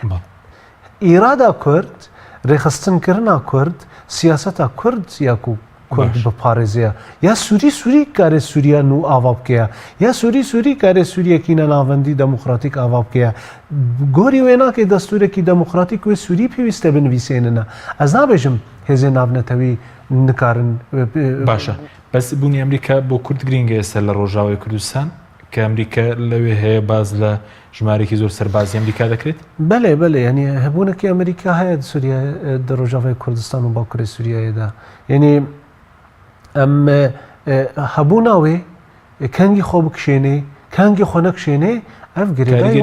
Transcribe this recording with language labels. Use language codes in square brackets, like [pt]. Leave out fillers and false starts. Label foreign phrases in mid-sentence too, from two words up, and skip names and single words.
[ku] îrada Kurd rêxistinekirina Kurd siyaseta Kurd ya ku Kurd biparêziya ya Sûrî karê Sûriya nû ava bikeya ya Sûrî karê Sûriyekî nenavendî demokratîk ava bikeya gorî wê nakê destûrekî demokratîk wê Sûrî pêwîst e binivîsênine ez nabêjim hêzên navnetewî nikarin [ckb] باشە بەس بوونی ئەمریکا بۆ کورد گرنگە ئێستا لە ڕۆژاوای کوردستان کە ئەمریکا لەوێ هەیە باز لە ژمارێکی زۆر سەربازی ئەمریکا دەکرێت [ku] بەڵێ ینی هەبوونەکی ئەمریکا هەیە سووریا دە ڕۆژاوای کوردستان و باکووری سووریایەدا یعنی ئەم هەبوو ناوێ کەنگی خۆ بکشێنێ کەنگی خۆ نەکشێنێ ئەف گرێدای